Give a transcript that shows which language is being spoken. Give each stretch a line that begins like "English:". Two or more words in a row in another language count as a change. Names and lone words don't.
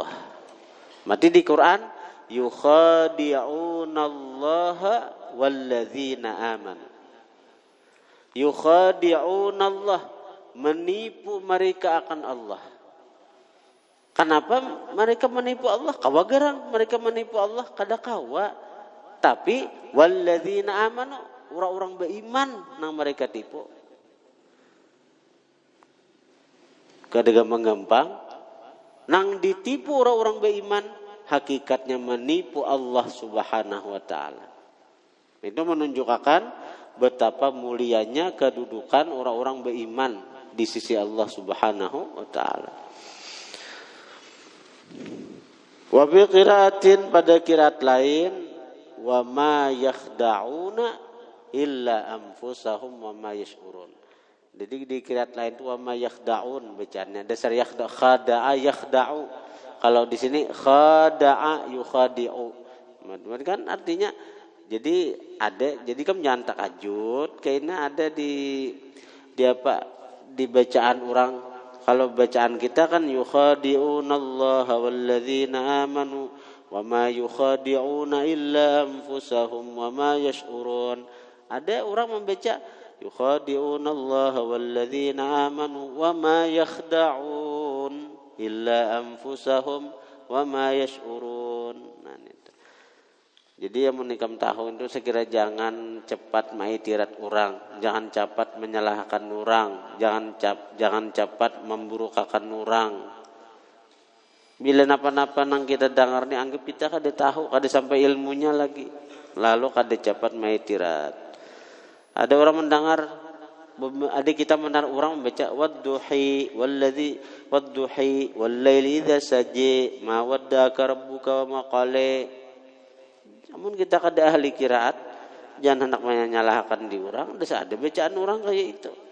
Indonesian: Mati di Quran,
Arabic: يخادعون الله والذين آمنوا.
Indonesian: Yukhadi'unallah menipu mereka akan Allah. Kenapa mereka menipu Allah?
Banjar: Kawagarang mereka menipu Allah kada kawa. Tapi
Arabic: والذين آمنوا,
Banjar: orang-orang beriman nang mereka tipu. Kada gampang nang ditipu orang-orang beriman, hakikatnya menipu Allah
Arabic: سبحانه وتعالى.
Indonesian: Itu menunjukkan betapa mulianya kedudukan orang-orang beriman di sisi Allah
Arabic: سبحانه وتعالى. وبقراءة,
Indonesian: pada qiraat lain,
Arabic: وما يخدعون إلا أنفسهم وما يشعرون.
Indonesian: Jadi di qiraat lain itu
Arabic: وما يخدعون
Indonesian: bacanya.
Arabic: Dasar خدع يخدع.
Indonesian: Kalau di sini
Arabic: خدع يخادع.
Indonesian: Kan artinya jadi kan jangan takajud kayaknya ada di bacaan orang. Kalau bacaan kita kan
Arabic: يخادعون الله والذين آمنوا وما يخادعون إلا أنفسهم وما يشعرون.
Indonesian: Ada orang membaca
Arabic: يخادعون الله والذين آمنوا وما يخدعون إلا أنفسهم وما يشعرون.
Indonesian: Nah, itu.
Banjar: Jadi yang menikam tahun itu sekira jangan cepat maitirat orang, jangan cepat menyalahkan orang, jangan cepat memburukakan orang. Bila napa-napa nang kita dengar ni anggap kita kada tahu, kada sampai ilmunya lagi. Lalu kada cepat maitirat.
Indonesian: Ada orang mendengar, ada kita mendengar orang membaca
Arabic: والضحى والليل إذا سجى ما ودعك ربك وما قلى.
Banjar: Namun kita kada ahli qiraat, jangan hendak menyalahkan di orang, ada bacaan orang kayak itu.